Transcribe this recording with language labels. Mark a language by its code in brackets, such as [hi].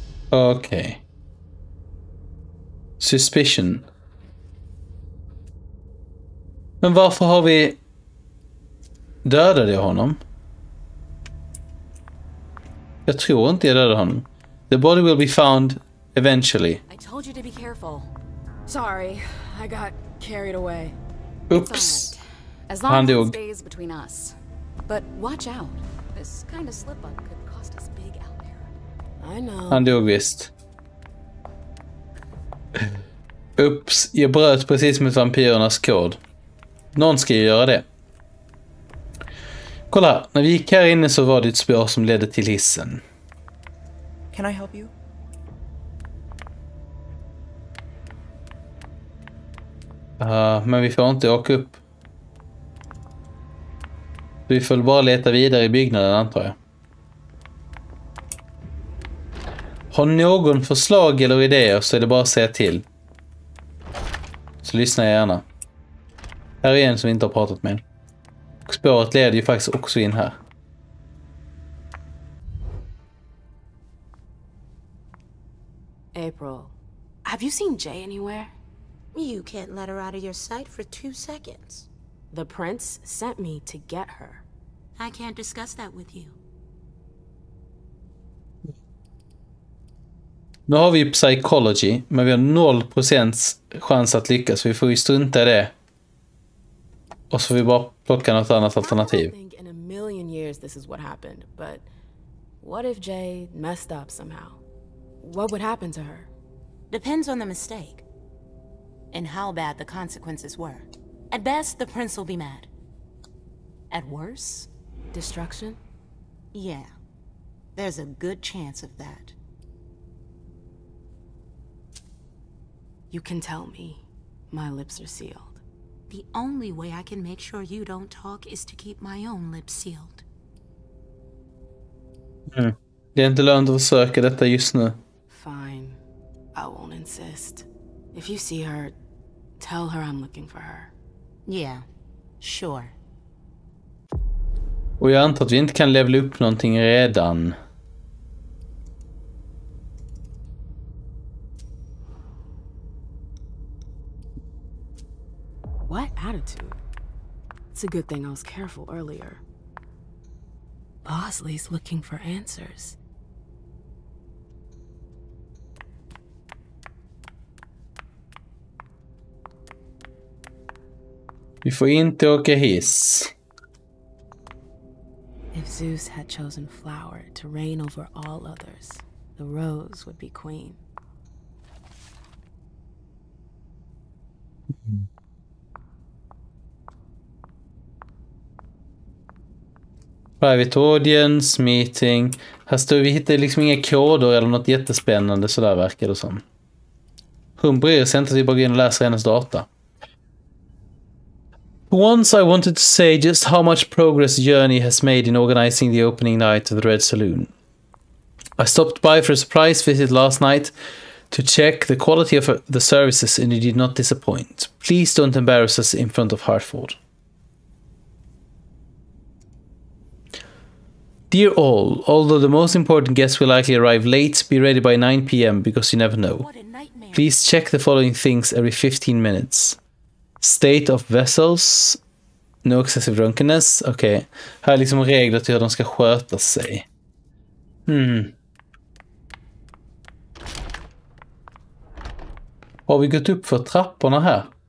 [sv] Okej. Suspicion. Men varför har vi dödade jag honom? Jag tror inte jag dödade honom. [en] The body will be found eventually. I told you to be careful. Sorry, I got carried away. Oops. As long [sv] Han [en] as it [sv] dog. [en] stays between us. But watch out. This kind of slip-up could cost us big out there. I know. [sv] Han dog visst. Ups, jag bröt precis mot vampyrernas kod. Någon ska ju göra det. Kolla, när vi gick här inne så var det ett spår som ledde till hissen. [en] Can I help you? [sv] Men vi får inte åka upp. Vi får bara leta vidare i byggnaden, antar jag. Har någon förslag eller idéer så är det bara att säga till. Så lyssnar jag gärna. Här är en som vi inte har pratat med. Och spåret leder ju faktiskt också in här. [en] April, have you seen Jay anywhere? You can't let her out of your sight for 2 seconds. The prince sent me to get her. I can't discuss that with you. [sv] Nu har vi psychology, men vi har 0% chans att lyckas. Vi får ju strunta i det. Och så får vi bara plocka något annat alternativ. [en] I think in a million years this is what happened, but what if Jay messed up somehow? What would happen to her? Depends on the mistake. And how bad the consequences were. At best, the prince will be mad. At worst, destruction? Yeah. There's a good chance of that. You can tell me. My lips are sealed. The only way I can make sure you don't talk is to keep my own lips sealed. [sv] Det är inte lönt att försöka detta just nu. [en] Fine. I won't insist. If you see her, tell her I'm looking for her. Yeah, sure. [sv] Och jag antar att vi inte kan levela upp någonting redan. [en] What attitude? It's a good thing I was careful earlier. Bosley's looking for answers. [sv] Vi får inte åka hiss. [en] If Zeus had chosen flower to reign over all others, the rose would be queen. Private audience, meeting. [sv] Här står vi hittar liksom inga koder eller något jättespännande sådär verkar det som. Hon bryr sig inte att vi bara går in och läser hennes data. [en] Once I wanted to say just how much progress Journey has made in organizing the opening night of the Red Saloon. I stopped by for a surprise visit last night to check the quality of the services and it did not disappoint. Please don't embarrass us in front of Hartford. Dear all, although the most important guests will likely arrive late, be ready by 9 p.m. because you never know. Please check the following things every 15 minutes. State of vessels. No excessive drunkenness. [sv] Okej. Här är liksom regler till hur de ska sköta sig. Har vi gått upp för trapporna här?